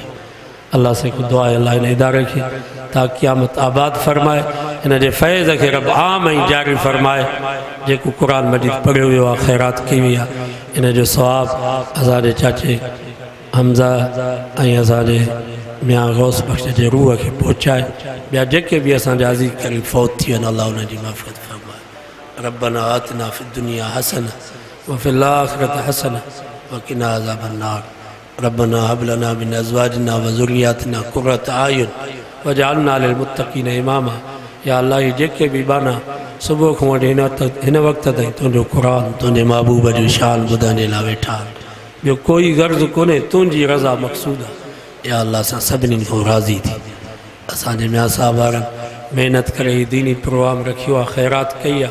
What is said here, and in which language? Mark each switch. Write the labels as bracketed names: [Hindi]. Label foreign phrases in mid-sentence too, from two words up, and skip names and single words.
[Sindhi] अल्लाह से को दुआ आहे अल्लाह इन इदारे खे ता क़यामत आबाद फ़रमाए, इन जे फैज़ खे रब आम ऐं जारी फ़रमाए। जेको क़ुरान मजीद पढ़ियो वियो आहे, ख़ैरात कई वई आहे, इन जो सवाबु असांजे चाचे हमज़ा ऐं असांजे मियां गौस बख़्श जे रूह खे पहुचाए। ॿिया जेके बि असांजा अज़ीज़ करीम फ़ौत थी वञनि, अल्लाह उन जी मग़फ़िरत फ़रमाए। [Arabic] ربنا آتنا في الدنيا حسنة وفي الآخرة حسنة وقنا عذاب النار. ربنا هب لنا من أزواجنا وذرياتنا قرة أعين واجعلنا للمتقين إماما. [Sindhi] या अल्लाह जेके बि बाना सुबुह खां वठी हिन वक़्त ताईं तुंहिंजो क़ुरान, तुंहिंजे महबूब जो शान ॿुधण जे लाइ वेठा आहिनि, ॿियो कोई गर्ज़ कोन्हे, तुंहिंजी रज़ा मक़सूद आहे। या अल्लाह सां सभिनीनि खां राज़ी थी। असांजे मियां साहब वारनि महिनत करे ही दीनी प्रोग्राम रखियो आहे, ख़ैरात कई आहे।